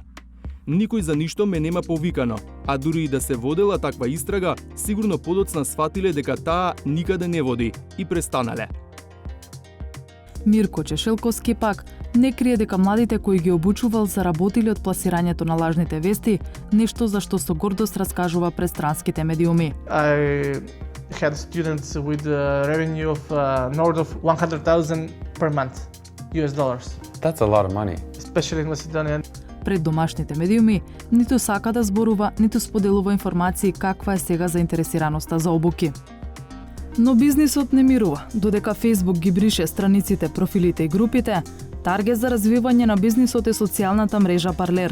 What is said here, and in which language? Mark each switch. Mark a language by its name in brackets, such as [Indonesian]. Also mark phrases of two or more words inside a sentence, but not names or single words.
[Macedonian] Никој за ништо ме нема повикано, а дури и да се водела таква истрага, сигурно подоцна сфатиле дека таа никаде не води и престанале. Мирко Чешелковски пак не крие дека младите кои ги обучувал заработиле од пласирањето на лажните вести, нешто за што со гордост раскажува пред странските медиуми. [English] I had students with a revenue of north of 100,000 per month, US dollars. That's a lot of money. Especially in Macedonia. [Macedonian] Пред домашните медиуми ниту сака да зборува, ниту споделува информации каква е сега заинтересираноста за обуки. Но бизнисот не мирува, додека Facebook ги брише страниците, профилите и групите, таргет за развивање на бизнисот е социјалната мрежа Parler.